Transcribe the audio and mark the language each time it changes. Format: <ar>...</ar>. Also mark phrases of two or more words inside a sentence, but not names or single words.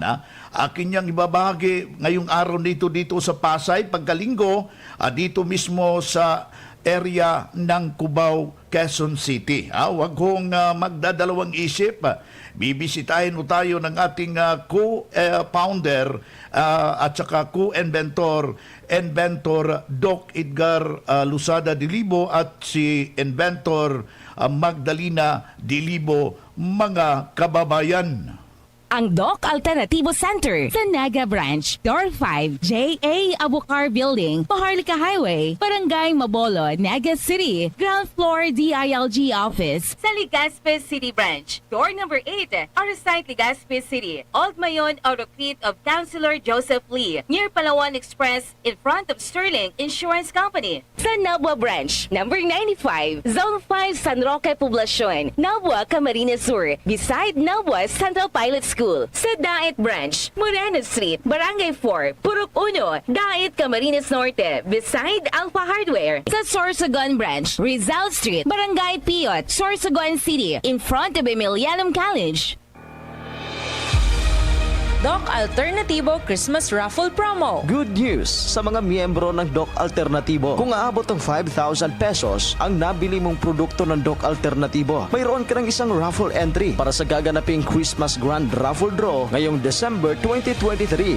<tl>Akin niyang ibabahagi ngayong araw dito sa Pasay, pagkalinggo, dito mismo sa area ng Cubao, Quezon City. Huwag hong magdadalawang isip. Bibisitahin mo tayo ng ating</tl> <en>co-founder</en> <tl>at saka</tl> <en>co-inventor,</en> <tl>Doc Edgar Lusada Dilibo at si inventor Magdalena Dilibo, mga kababayan. Ang Doc Alternativo Center sa Naga Branch, Door 5, J.A.</tl> <en>Abucar Building, Paharlika Highway, Barangay Mabolo, Naga City, Ground Floor DILG Office sa Legazpi City Branch, Door number 8, Arasite Legazpi City, Old Mayon Autocrete of Councilor Joseph Lee, near Palawan Express in front of Sterling Insurance Company. Sa Nabua Branch, number 95, Zone 5 San Roque Poblacion, Nabua, Camarines Sur, beside Nabua Central Pilot School. Sa Dait Branch, Moreno Street, Barangay 4, Purok 1, Dait, Camarines Norte, beside Alpha Hardware. Sa Sorsogon Branch, Rizal Street, Barangay Piot, Sorsogon City, in front of Emilianum College. Doc Alternativo Christmas Raffle Promo. Good news</en> <tl>sa mga miyembro ng Doc Alternativo. Kung aabot ng 5,000 pesos ang nabili mong produkto ng Doc Alternativo, mayroon ka ng isang</tl> <en>raffle entry</en> <tl>para sa gaganaping Christmas Grand Raffle Draw ngayong December 2023.</tl>